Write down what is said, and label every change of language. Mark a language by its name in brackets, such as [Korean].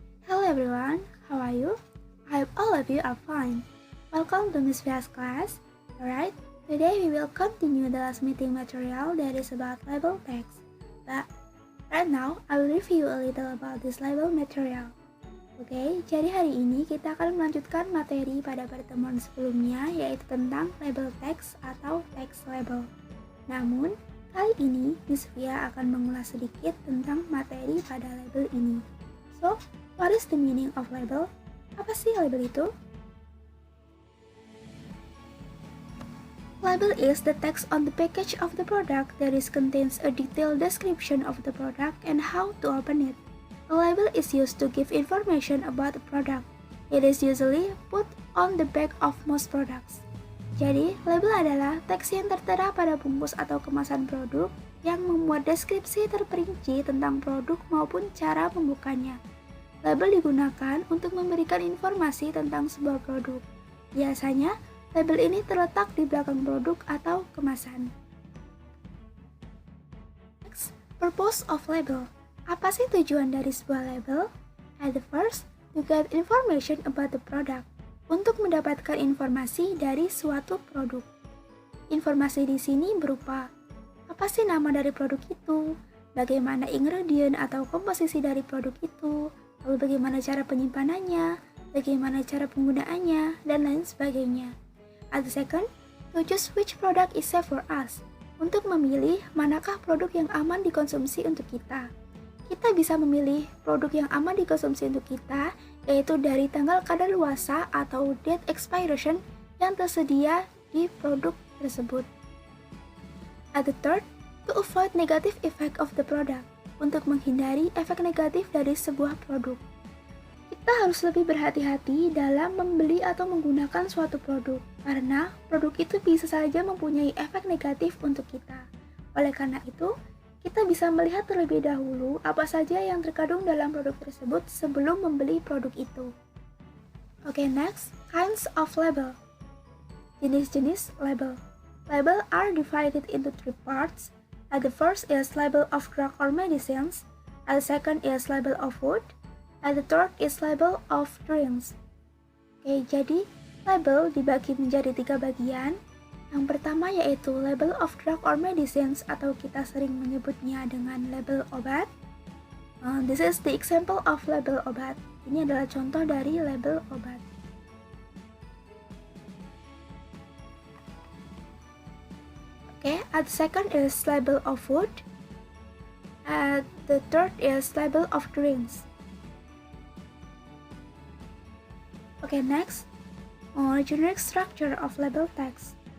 [English] Hello everyone, how are you? I hope all of you are fine. Welcome to Miss Via's class. Alright, today we will continue the last meeting material that is about label text. But right now, I will review a little about this label material. [Indonesian] Oke, jadi hari ini kita akan melanjutkan materi pada pertemuan sebelumnya, yaitu tentang label text atau text label. Namun, kali ini, Miss Via akan mengulas sedikit tentang materi pada label ini. [English] So, what is the meaning of label? [Indonesian] Apa sih label itu? [English] Label is the text on the package of the product that contains a detailed description of the product and how to open it. A label is used to give information about the product. It is usually put on the back of most products. [Indonesian] Jadi, label adalah teks yang tertera pada bungkus atau kemasan produk yang memuat deskripsi terperinci tentang produk maupun cara membukanya. Label digunakan untuk memberikan informasi tentang sebuah produk. Biasanya, label ini terletak di belakang produk atau kemasan. [English] Next, purpose of label. [Indonesian] Apa sih tujuan dari sebuah label? [English] At the first, to get information about the product. [Indonesian] Untuk mendapatkan informasi dari suatu produk. Informasi di sini berupa apa sih nama dari produk itu, bagaimana ingredient atau komposisi dari produk itu, lalu bagaimana cara penyimpanannya, bagaimana cara penggunaannya, dan lain sebagainya. [English] At the second, to choose which product is safe for us. [Indonesian] Untuk memilih manakah produk yang aman dikonsumsi untuk kita. Kita bisa memilih produk yang aman dikonsumsi untuk kita, yaitu dari tanggal kadaluarsa atau date expiration yang tersedia di produk tersebut. [English] At the third, to avoid negative effect of the product, [Indonesian] untuk menghindari efek negatif dari sebuah produk. Kita harus lebih berhati-hati dalam membeli atau menggunakan suatu produk, karena produk itu bisa saja mempunyai efek negatif untuk kita. Oleh karena itu, kita bisa melihat terlebih dahulu apa saja yang terkandung dalam produk tersebut sebelum membeli produk itu. [English] Oke, next, kinds of label. [Indonesian] Jenis-jenis label. [English] Label are divided into three parts. At the first is label of drug or medicines. At the second is label of food. At the third is label of drinks. [Indonesian] Oke, jadi label dibagi menjadi 3 bagian. Yang pertama yaitu [English] label of drug or medicines [Indonesian] atau kita sering menyebutnya dengan label obat. [English] This is the example of label obat. [Indonesian] Ini adalah contoh dari label obat. [English] Okay, at the second is label of food. At the third is label of drinks. Okay, next, generic structure of label text.